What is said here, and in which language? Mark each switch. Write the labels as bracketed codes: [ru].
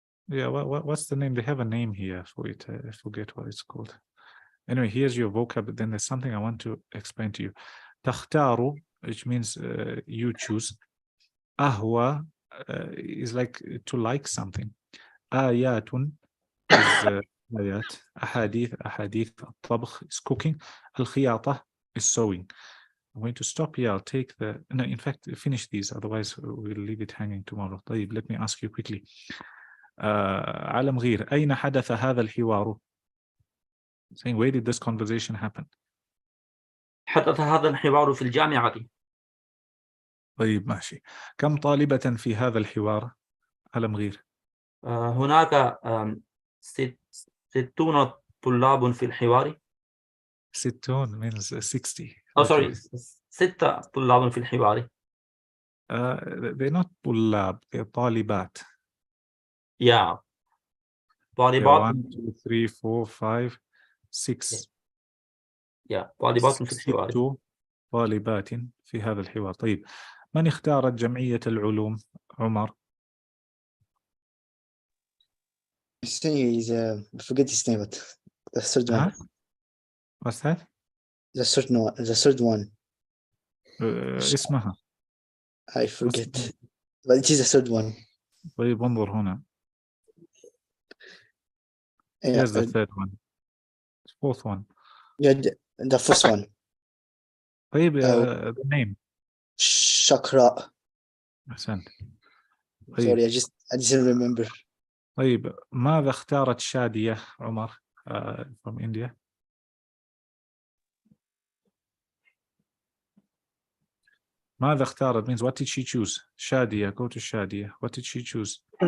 [en] Yeah, what's the name? They have a name here for it. I forget what it's called. Anyway, here's your vocab. Then there's something I want to explain to you. تختار, which means you choose. أهوى is like to like something. [ar] آيات is آيات. أحاديث. [en] الطبخ is cooking. الخياطة is sewing. I'm going to stop here. I'll take no, in fact, finish these. Otherwise, we'll leave it hanging tomorrow. طيب, let me ask you quickly. [ar] عالم غير, أين حدث هذا الحوار? [en] Saying, where did this conversation happen? [ar] حدث هذا الحوار في الجامعة. طيب ماشي. كم طالبة في هذا الحوار؟ عالم غير. هناك 60 طلاب في الحوار. [en] 60 means 60. Oh, sorry. [ar] 6 طلاب في الحوار. [en] They're not طلاب, they're طالبات. Yeah. [ar] طالبات. 1, 2, 3, 4, 5, 6. Yeah. طالبات في الحوار. 6 طالبات في هذا الحوار. طيب, من اختارت جمعية العلوم؟ عمر. [en] Forget his name, but the third one. What's that? The third one. [ar] اسمها. [en] I forget. But it is the third one. [ar] طيب انظر هنا. [en] Here's the third one. Fourth one. Yeah, the first one. طيب the name. [ar] شقراء. أحسنت. [en] Sorry, I didn't remember. [ar] طيب, ماذا اختارت شادية عمر [en] from India? [ar] ماذا اختارت [en] means what did she choose? شادية, go to شادية. What did she choose?